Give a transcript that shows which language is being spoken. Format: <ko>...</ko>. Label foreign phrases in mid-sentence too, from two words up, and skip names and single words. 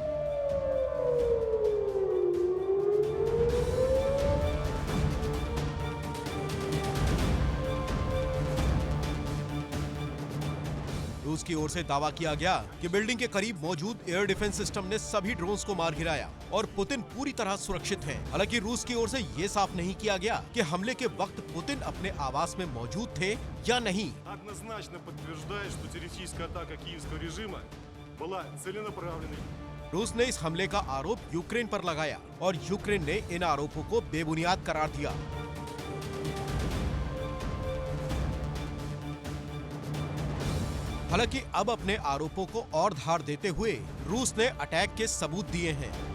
<hi>रूस की ओर से दावा किया गया कि बिल्डिंग के करीब मौजूद</hi> <en>air defense system</en> <hi>ने सभी ड्रोन्स को मार गिराया और पुतिन पूरी तरह सुरक्षित है। हालांकि रूस की ओर से ये साफ नहीं किया गया कि हमले के वक्त पुतिन अपने आवास में मौजूद थे या नहीं।</hi> <ru>Однозначно подтверждает, что террористическая атака киевского режима была целенаправленной.</ru> <hi>रूस ने इस हमले का आरोप यूक्रेन पर लगाया और यूक्रेन ने इन आरोपों को बेबुनियाद करार दिया। हालांकि अब अपने आरोपों को और धार देते हुए रूस ने अटैक के सबूत दिए हैं।</hi>